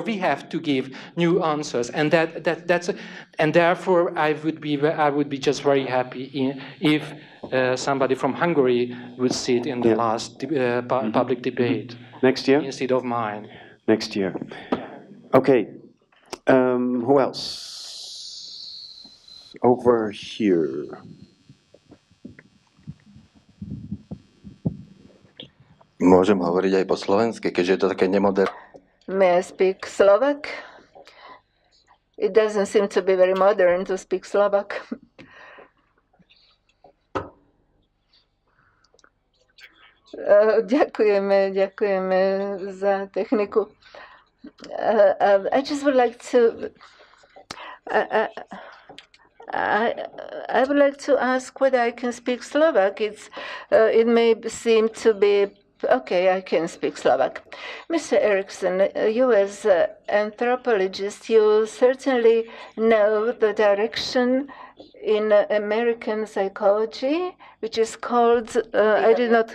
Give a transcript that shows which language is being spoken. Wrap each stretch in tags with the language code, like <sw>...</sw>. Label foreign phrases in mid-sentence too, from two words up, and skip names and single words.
<en>we have to give new answers, and and therefore I would be just very happy if somebody from Hungary would sit in the last public debate Next year? instead of mine. Next year. Okay. Who else? Over here.</en> <sk>Môžem hovoriť aj po slovensky, keďže je to také nemoderné.</sk> <en>May I speak Slovak? It doesn't seem to be very modern to speak Slovak.</en> <sk>Ďakujeme za techniku.</sk> <en>I just would like to I would like to ask whether I can speak Slovak. It may seem to be okay. I can speak Slovak. Mr. Erickson, you as anthropologist, you certainly know the direction in American psychology, which is called I did not</en>